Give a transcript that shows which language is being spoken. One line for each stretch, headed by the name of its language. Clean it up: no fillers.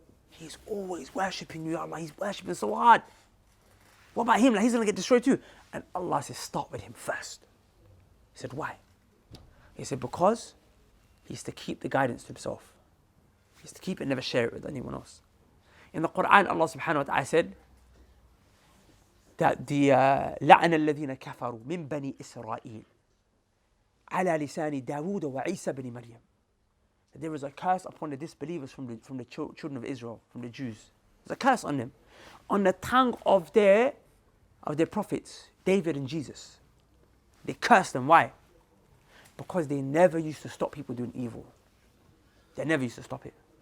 English: He's always worshipping you, Ya Allah. He's worshipping so hard. What about him? Like, he's going to get destroyed too. And Allah said, start with him first. He said, why? He said, because he used to keep the guidance to himself. He used to keep it and never share it with anyone else. In the Quran, Allah subhanahu wa ta'ala said that the
Arabic: لَعْنَ الَّذِينَ كَفَرُوا مِن بَنِي إِسْرَائِيلِ عَلَى لِسَانِ دَاوُودَ وَعِيسَى بْنِ مَرْيَمَ.
English: That there was a curse upon the disbelievers from the children of Israel, from the Jews. There's a curse on them, on the tongue of their prophets, David and Jesus. They cursed them. Why? Because they never used to stop people doing evil. They never used to stop it.